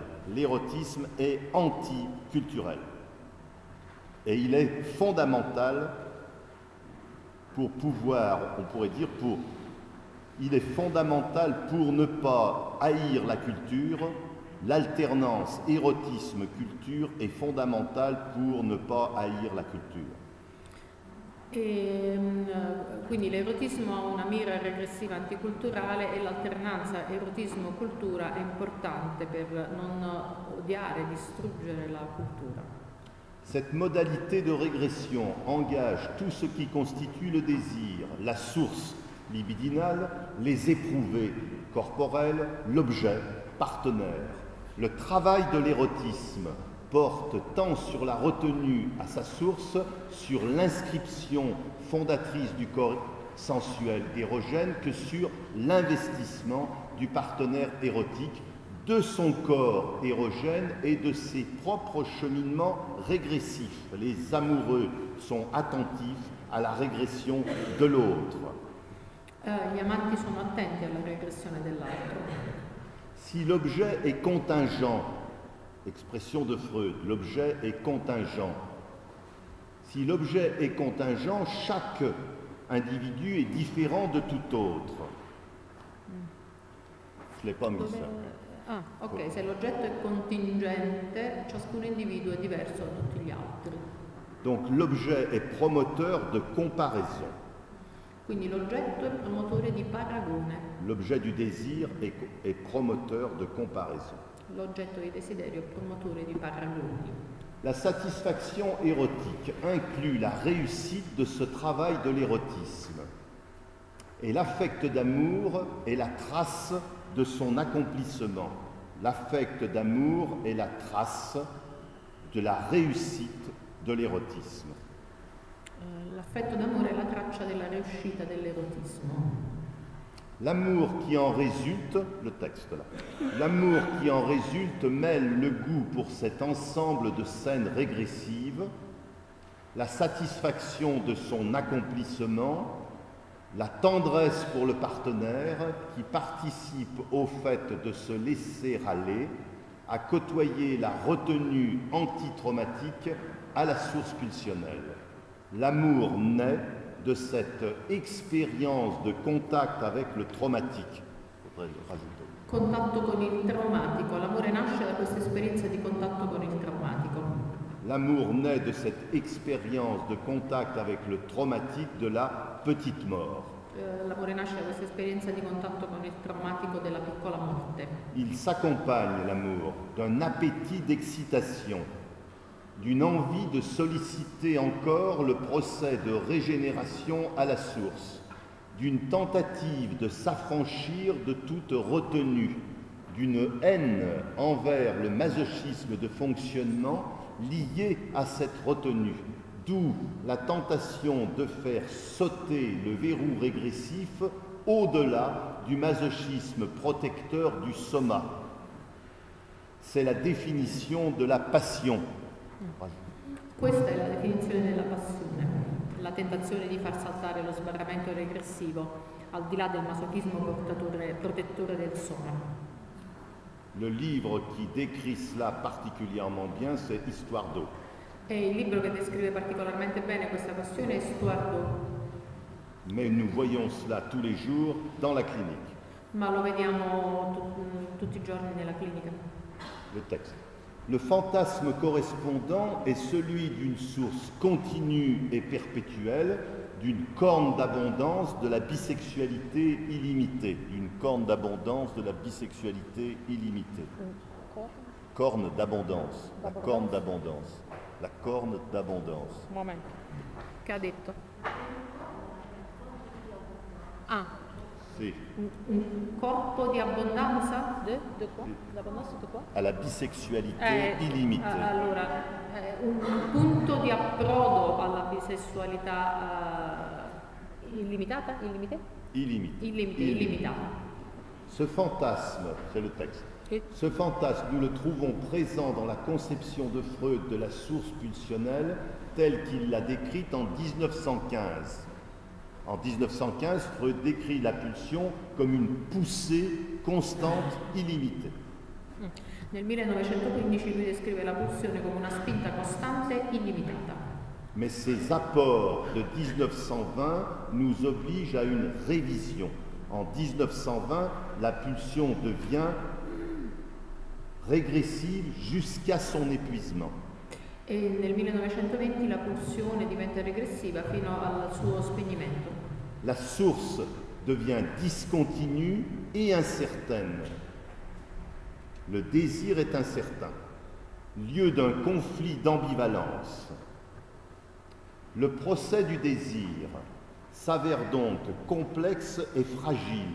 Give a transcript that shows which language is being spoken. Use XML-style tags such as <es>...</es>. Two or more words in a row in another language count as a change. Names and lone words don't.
<fr>L'érotisme est anticulturel. Et il est fondamental pour pouvoir, on pourrait dire, il est fondamental pour ne pas haïr la culture. L'alternance érotisme-culture est fondamentale pour ne pas haïr la culture.</fr> <it>Quindi l'erotismo ha una mira regressiva anticulturale e l'alternanza erotismo-cultura è importante per non odiare, distruggere la cultura.</it> <fr>Cette modalité de régression engage tout ce qui constitue le désir, la source libidinale, les éprouvés corporels, l'objet, partenaire. Le travail de l'érotisme porte tant sur la retenue à sa source, sur l'inscription fondatrice du corps sensuel érogène, que sur l'investissement du partenaire érotique, de son corps érogène et de ses propres cheminements régressifs. Les amoureux sont attentifs à la régression de l'autre.</fr> <it>Gli amanti sono attenti alla regressione dell'altro.</it> <fr>Si l'objet est contingent, expression de Freud, l'objet est contingent. Si l'objet est contingent, chaque individu est différent de tout autre. Je ne l'ai pas mis ça.</fr> <it>Ah, ok, se l'oggetto è contingente, ciascun individuo è diverso da tutti gli altri.</it> <fr>Donc l'objet est promoteur de comparaison.</fr> <it>Quindi l'oggetto è promotore di paragone.</it> <fr>L'objet du désir est promoteur de comparaison.</fr> <it>L'oggetto di desiderio è promotore di paragoni.</it> <fr>La satisfaction érotique inclut la réussite de ce travail de l'érotisme. Et l'affect d'amour est la trace de son accomplissement. L'affect d'amour est la trace de la réussite de l'érotisme.</fr> <it>L'affetto d'amore è la traccia della riuscita dell'erotismo.</it> <fr>L'amour qui en résulte, le texte là, l'amour qui en résulte mêle le goût pour cet ensemble de scènes régressives, la satisfaction de son accomplissement, la tendresse pour le partenaire qui participe au fait de se laisser aller, à côtoyer la retenue antitraumatique à la source pulsionnelle. L'amour naît de cette expérience de contact avec le traumatique.</fr> <it>Contatto con il traumatico. L'amore nasce da questa esperienza di contatto con il traumatico.</it> <fr>L'amour naît de cette expérience de contact avec le traumatique de la petite mort.</fr> <it>L'amore nasce da questa esperienza di contatto con il traumatico della piccola morte.</it> <fr>Il s'accompagne, l'amour, d'un appétit d'excitation, d'une envie de solliciter encore le procès de régénération à la source, d'une tentative de s'affranchir de toute retenue, d'une haine envers le masochisme de fonctionnement lié à cette retenue, d'où la tentation de faire sauter le verrou régressif au-delà du masochisme protecteur du soma. C'est la définition de la passion.</fr> <it>Questa è la definizione della passione, la tentazione di far saltare lo sbarramento regressivo, al di là del masochismo protettore del soma.</it> <fr>Le livre qui décrit cela particulièrement bien, c'est Histoire d'eau.</fr> <it>E il libro che descrive particolarmente bene questa questione è Histoire d'eau.</it> <fr>Mais nous voyons cela tous les jours dans la clinique.</fr> <it>Ma lo vediamo tutti i giorni nella clinica.</it> <fr>Le texte. Le fantasme correspondant est celui d'une source continue et perpétuelle, d'une corne d'abondance de la bisexualité illimitée. D'une corne d'abondance de la bisexualité illimitée. Corne d'abondance. La corne d'abondance. La corne d'abondance.</fr> <it>Un momento. Che ha detto? Ah. Sì. Un corpo di abbondanza?</it> <fr>De quoi?</fr> <it>L'abbondanza di quoi?</it> <fr>À la bisexualité illimitée.</fr> <it>Allora, un punto di approdo alla bisessualità illimitata? Illimitata.</it> <fr>Ce fantasme, c'est le texte. Oui. Ce fantasme, nous le trouvons présent dans la conception de Freud de la source pulsionnelle telle qu'il l'a décrite en 1915. En 1915, Freud décrit la pulsion comme une poussée constante, illimitée.</fr> <it>Nel 1915 lui descrive la pulsione come una spinta costante illimitata.</it> <fr>Mais ces apports de 1920 nous obligent à une révision. En 1920, la pulsion devient régressive jusqu'à son épuisement.</fr> <it>E nel 1920 la pulsione diventa regressiva fino al suo spegnimento.</it> <fr>La source devient discontinue et incertaine. Le désir est incertain, lieu d'un conflit d'ambivalence. Le procès du désir s'avère donc complexe et fragile.</fr>